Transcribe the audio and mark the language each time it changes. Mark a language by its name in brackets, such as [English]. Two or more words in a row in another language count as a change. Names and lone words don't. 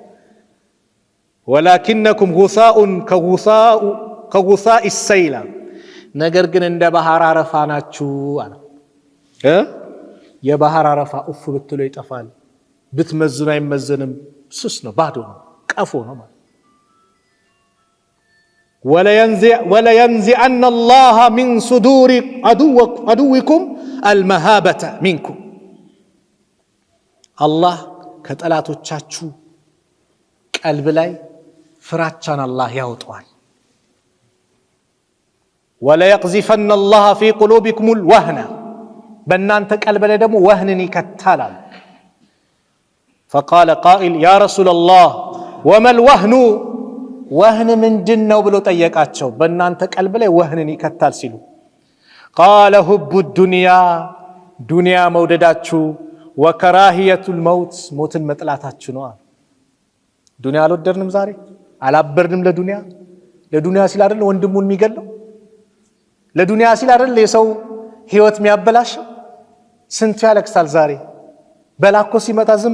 [Arabic] ولكنكم غثاء كغثاء السيل [Amharic] ነገር ግን እንደ ባህር አረፋ ናችሁ አለ የባህር አረፋ ኡፍ ብትሎ ይጠፋል ብትመዝኑ አይመዘንም ስስ ነው ባዶ ነው ቀፎ ነው ማለት [Arabic] ولينزعن الله من صدور عدوكم المهابة منكم [Amharic] الله ከጠላቶቻችሁ ቀልብ ላይ ፍራቻን አላህ ያወጣዋል [Arabic] وليقذفن الله في قلوبكم الوهن [Amharic] በእናንተ ቀልብ ላይ ደግሞ ወህንን ይከታላል [Arabic] فقال قائل يا رسول الله وما الوهن [Amharic] ወህን ምንድነው ብሎ ጠየቃቸው በእናንተ ቀልብ ላይ ወህንን ይከታል ሲሉ [Arabic] قال حب الدنيا [Amharic] ዱንያ መውደዳችሁ [Arabic] وكراهية الموت [Amharic] ሞትን መጥላታችሁ ነው ዱንያ አልወደድንም ዛሬ አላበርንም ለዱንያ ሲል አይደል ወንድሙን የሚገለው ለዱንያ ሲል አይደል የሰው ህይወት የሚያበላሽው ስንት ያለቅሳል ዛሬ በላኮ ሲመጣ ዝም